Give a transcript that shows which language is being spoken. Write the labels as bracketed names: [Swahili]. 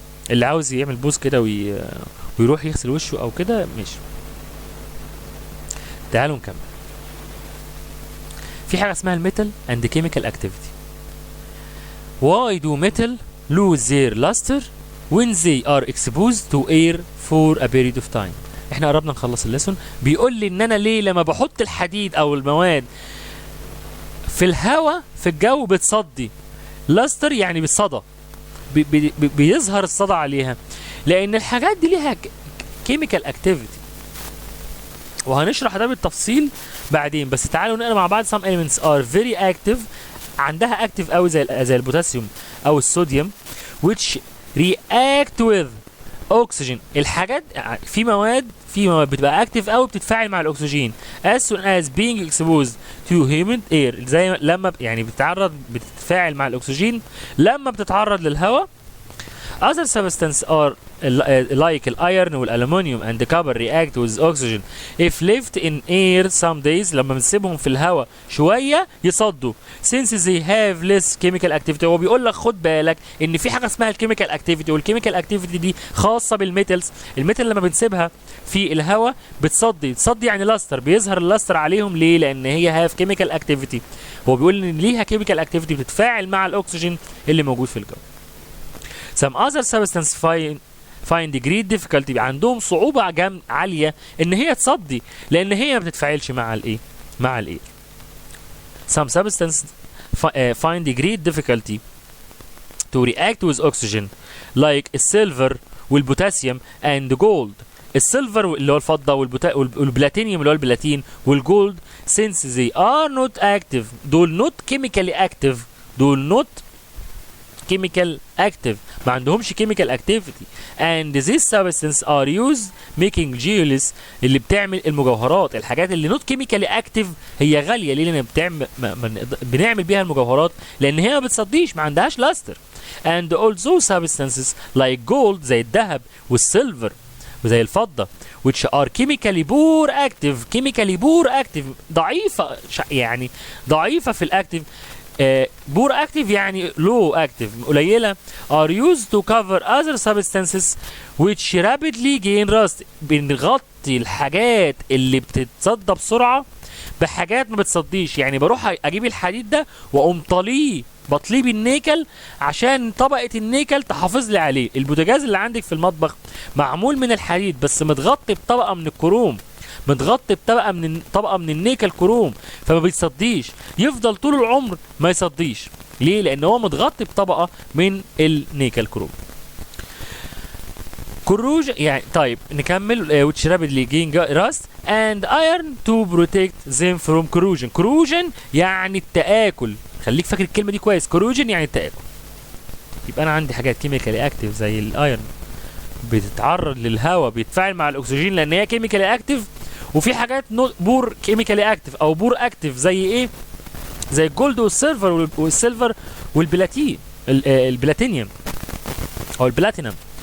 [Arabic] اللي عاوز يعمل بوز كده ويروح يغسل وشه او كده ماشي. تعالوا نكمل. في حاجه اسمها الميتال اند كيميكال اكتيفيتي. [English] Why do metal lose their luster when they are exposed to air for a period of time؟ [Arabic] احنا قربنا نخلص الليسون. بيقول لي ان انا ليه لما بحط الحديد او المواد في الهواء في الجو بتصدي. لاستر يعني بالصدى، بيظهر الصدى عليها، لان الحاجات دي ليها كيميكال اكتيفيتي، وهنشرح ده بالتفصيل بعدين. بس تعالوا نقرا مع بعض. [English] some elements are very active، [Arabic] عندها اكتيف قوي زي البوتاسيوم او الصوديوم، [English] which react with oxygen. [Arabic] الحاجات في مواد بتبقى اكتيف قوي بتتفاعل مع الاكسجين [English] as soon as being exposed to humid air، [Arabic] زي لما يعني بتتفاعل مع الاكسجين لما بتتعرض للهواء. [English] other substances are like iron والالومنيوم and the copper react with oxygen if left in air some days، [Arabic] لما بنسيبهم في الهواء شويه يصدوا [English] since they have less chemical activity. [Arabic] هو بيقول لك خد بالك ان في حاجه اسمها الكيميكال اكتيفيتي، والكيميكال اكتيفيتي دي خاصه بالميتالز. الميتال لما بنسيبها في الهواء بتصدي يعني لاستر، بيظهر اللاستر عليهم. ليه؟ لان هي هاف كيميكال اكتيفيتي. هو بيقول ان ليها كيميكال اكتيفيتي بتتفاعل مع الاكسجين اللي موجود في الجو. [English] some other substances find great difficulty، [Arabic] عندهم صعوبة عالية ان هي تصدي لان هي ما بتتفاعلش مع الايه. [English] some substances find great difficulty to react with oxygen like السيلفر والبوتاسيوم and gold. [Arabic] السيلفر اللي هو الفضة والبلاتينيوم اللي هو البلاتين والجولد [English] since they are not active، دول not chemically active، دول not chemical active، [Arabic] ما عندهمش [English] chemical activity and these substances are used making jewels، [Arabic] اللي بتعمل المجوهرات. الحاجات اللي not chemically active هي غالية. ليه؟ لأن بنعمل بيها المجوهرات لأن هي ما بتصديش، ما عندهاش لاستر. [English] and also substances like gold [Arabic] زي الذهب والسيلفر وزي الفضة [English] which are chemically poor active [Arabic] ضعيفة، يعني ضعيفة في الاكتيف. بور اكتيف يعني لو اكتيف، قليله. [English] are used to cover other substances which rapidly gain rust، [Arabic] بنغطي الحاجات اللي بتتصدى بسرعه بحاجات ما بتصديش. يعني بروح اجيب الحديد ده واقوم بطليه بالنيكل عشان طبقه النيكل تحافظ لي عليه. البوتاجاز اللي عندك في المطبخ معمول من الحديد بس متغطي بطبقه من الكروم، متغطي طبقه من النيكل كروم، فما بيصديش، يفضل طول العمر ما يصديش. ليه؟ لان هو متغطي بطبقه من النيكل كروم. كروج يعني. طيب نكمل. [English] which rapidly gain rust and iron to protect them from corrosion. [Arabic] corrosion يعني التآكل، خليك فاكر الكلمه دي كويس. corrosion يعني التآكل. يبقى انا عندي حاجات كيميكالي اكتيف زي الايرن بتتعرض للهواء بيتفاعل مع الاكسجين لان هي كيميكالي اكتيف، وفي حاجات بور كيميكالي اكتيف او بور اكتيف زي ايه؟ زي الجولد والسيلفر البلاتينيوم او البلاتينم.